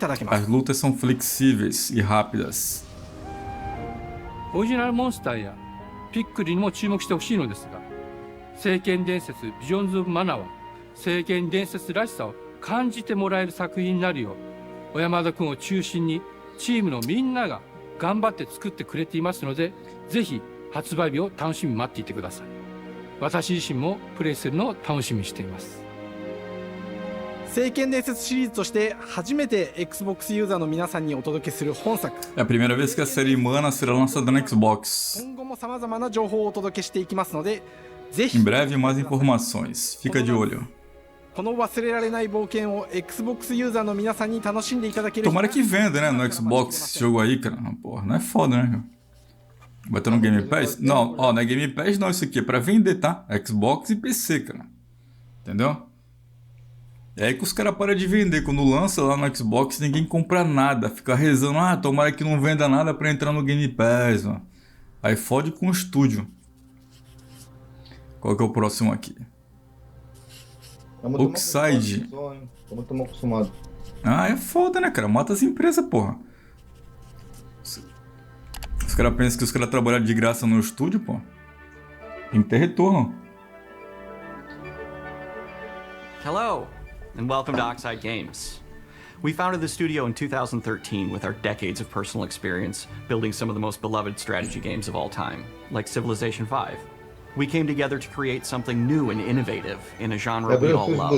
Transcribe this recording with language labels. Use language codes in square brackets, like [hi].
[pt] As lutas são flexíveis e rápidas. [ja] オリジナルモンスターやピックリにも注目してほしいのですが、聖剣伝説ビジョンズ・オブ・マナは聖剣伝説らしさを感じてもらえる作品になるよう、小山田君を中心にチームのみんなが頑張って作ってくれていますので、ぜひ発売日を楽しみに待っていてください。私自身もプレイするのを楽しみにしています。聖剣伝説シリーズとして初めて Xbox ユーザーの皆さんにお届けする本作。 [pt] É a primeira vez que a série Mana será lançada no Xbox. [ja] 今後も様々な情報をお届けしていきますので、ぜひ [pt] Em breve mais informações. Fica de olho. [ja] この忘れられない冒険を Xbox ユーザーの皆さんに楽しんでいただける。 [pt] Tomara que venda, né, no Xbox esse jogo aí, cara. Porra, não é foda, né, cara? Vai ter no Game Pass? Não, ó, não é Game Pass não, isso aqui é pra vender, tá? Xbox e PC, cara. Entendeu? É aí que os caras param de vender. Quando lança lá no Xbox, ninguém compra nada. Fica rezando, ah, tomara que não venda nada pra entrar no Game Pass, mano. Aí fode com o estúdio. Qual que é o próximo aqui? Oxide. Tô muito mal acostumado. Ah, é foda, né, cara? Mata as empresas, porra. Os caras pensam que os caras trabalham de graça no estúdio, pô. Tem que ter retorno. [en] Hello, and welcome to Oxide Games. We founded the studio in 2013 with our decades of personal experience building some of the most beloved strategy games of all time, like Civilization V. We came together to create something new and innovative in a genre we all love.